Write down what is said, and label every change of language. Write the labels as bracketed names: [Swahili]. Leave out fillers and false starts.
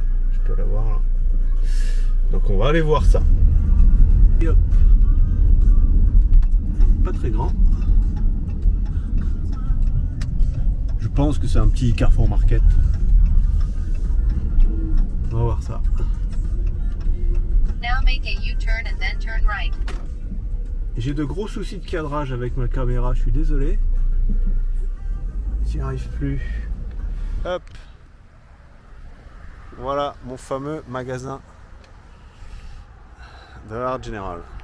[French] Je peux la voir là. Donc on va aller voir ça. Et hop. Pas très grand. Je pense que c'est un petit Carrefour Market. On va voir ça. [English] Now make a U-turn and then turn right. [French] J'ai de gros soucis de cadrage avec ma caméra, je suis désolé. J'y arrive plus. Hop. Voilà mon fameux magasin Dollar General.